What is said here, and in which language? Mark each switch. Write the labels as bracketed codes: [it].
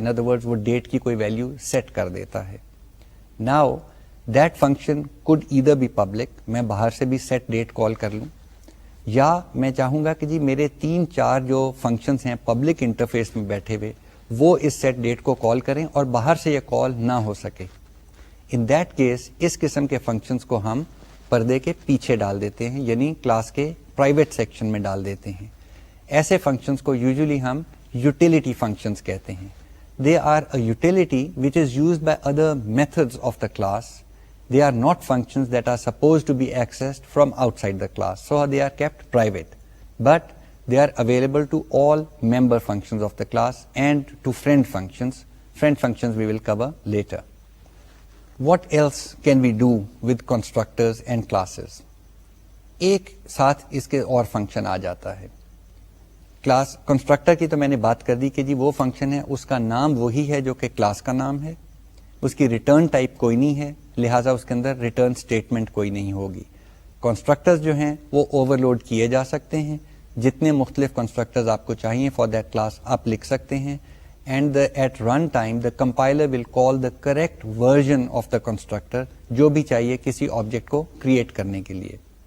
[en] in other words [ur] وہ date کی کوئی ویلیو سیٹ کر دیتا ہے. [en] now that function code either be public, [ur] میں باہر سے بھی سیٹ ڈیٹ کال کر لوں, یا میں چاہوں گا کہ جی میرے 3-4 جو فنکشنز ہیں پبلک انٹرفیس میں بیٹھے ہوئے وہ اس سیٹ ڈیٹ کو کال کریں اور باہر سے یہ کال نہ ہو سکے. [en] in that case [ur] اس قسم کے فنکشنز کو ہم پردے کے پیچھے ڈال دیتے ہیں, یعنی کلاس کے پرائیویٹ سیکشن میں ڈال دیتے ہیں. ایسے فنکشنز کو یوزلی ہم یوٹیلیٹی فنکشنز کہتے ہیں. [en] They are a utility which is used by other methods of the class. They are not functions that are supposed to be accessed from outside the class, so they are kept private, but they are available to all member functions of the class and to friend functions. Friend functions we will cover later. What else can we do with constructors and classes? [ur] ایک ساتھ اس کے اور function آ جاتا ہے. Class constructor کی تو میں نے بات کر دی کہ جی وہ فنکشن ہے, اس کا نام وہی ہے جو کہ کلاس کا نام ہے, اس کی ریٹرن ٹائپ کوئی نہیں ہے, لہٰذا اس کے اندر ریٹرن اسٹیٹمنٹ کوئی نہیں ہوگی. کنسٹرکٹرز جو ہیں وہ اوور لوڈ کیے جا سکتے ہیں, جتنے مختلف کنسٹرکٹرز آپ کو چاہیے [en] for that class [ur] آپ لکھ سکتے ہیں, [en] and at run time the compiler will call the correct version of the constructor [ur] جو بھی چاہیے کسی آبجیکٹ کو کریٹ کرنے کے لیے.